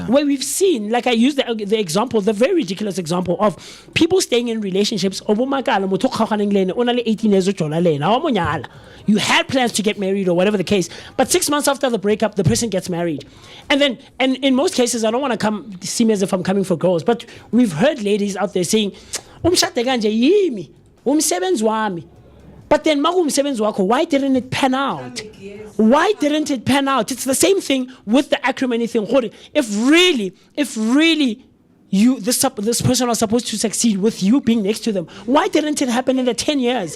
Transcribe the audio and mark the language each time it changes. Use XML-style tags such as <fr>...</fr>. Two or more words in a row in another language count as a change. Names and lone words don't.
<en>Where we've seen, like I used the example, the very ridiculous example of people staying in relationships. You had plans to get married or whatever the case, but 6 months after the breakup, the person gets married. And in most cases, I don't want to see me as if I'm coming for girls, but we've heard ladies out there saying,</en> <zu>umshade kanje yimi, umsebenzi wami.</zu> <en>But then why didn't it pan out? Why didn't it pan out? It's the same thing with the acrimony thing. If really this person was supposed to succeed with you being next to them, why didn't it happen in the 10 years?</en>